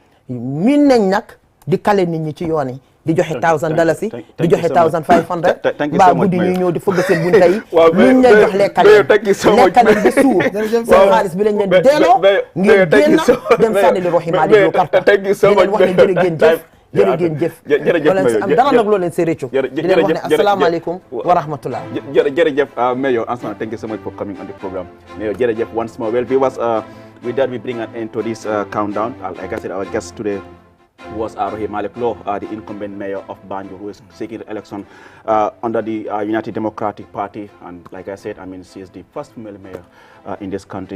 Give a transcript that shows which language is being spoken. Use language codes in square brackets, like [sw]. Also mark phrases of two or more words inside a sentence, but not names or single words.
[wo] min nañ nag di kale nit ñi ci yoon yi di joxe $1,000 di joxe $1,500 mbaa guddi ñuy ñëw di fëgg seen bunta yi luñ leen jox lekkaleen bi suur seen xaalis bi lañ leen delloo ngeen génn dem sànni li roximaa di lu karta di leen wax ne jërëjëf am dara nag loo leen see réccu di leen wax ne [ar] السلام عليكم ورحمة الله [en] jërëjëf Mayor Ansana, thank you so much for coming on the program. Mayor, jërëjëf once more. Well, viewers, with that we bring an end to this countdown. Like I said, our guest today was Rohey Malick Lowe, the incumbent mayor of Banjul, who is seeking election under the United Democratic Party. And like I said, I mean, she is the first female mayor in this country.